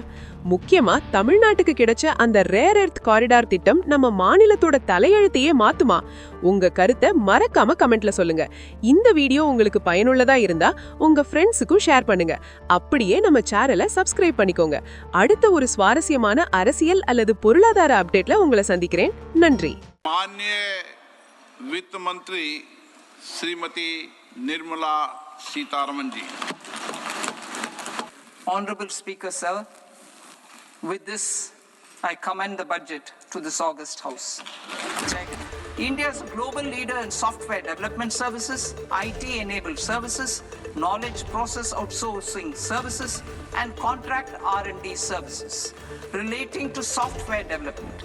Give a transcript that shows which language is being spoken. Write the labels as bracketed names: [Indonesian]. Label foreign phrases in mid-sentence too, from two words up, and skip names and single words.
[Tamil] முக்கியமா தமிழ்நாட்டுக்கு கிடைச்ச அந்த [English] rare earth corridor [Tamil] திட்டம் நம்ம மாநிலத்தோட தலையெழுத்தையே மாத்துமா? உங்க கருத்தை மறக்காம கமெண்ட்ல சொல்லுங்க. இந்த வீடியோ உங்களுக்கு பயனுள்ளதா இருந்தா உங்க ஃப்ரெண்ட்ஸுக்கும் ஷேர் பண்ணுங்க. அப்படியே நம்ம சேனலை சப்ஸ்கிரைப் பண்ணிக்கோங்க. அடுத்த ஒரு சுவாரஸ்யமான அரசியல் அல்லது பொருளாதார அப்டேட்ல உங்களை சந்திக்கிறேன். நன்றி. [Hindi] माननीय वित्त मंत्री श्रीमती निर्मला सीतारमन जी. [English] Honorable Speaker, sir, with this I commend the budget to this august house. India is a global leader in software development services, IT-enabled services, knowledge process outsourcing services, and contract R&D services relating to software development.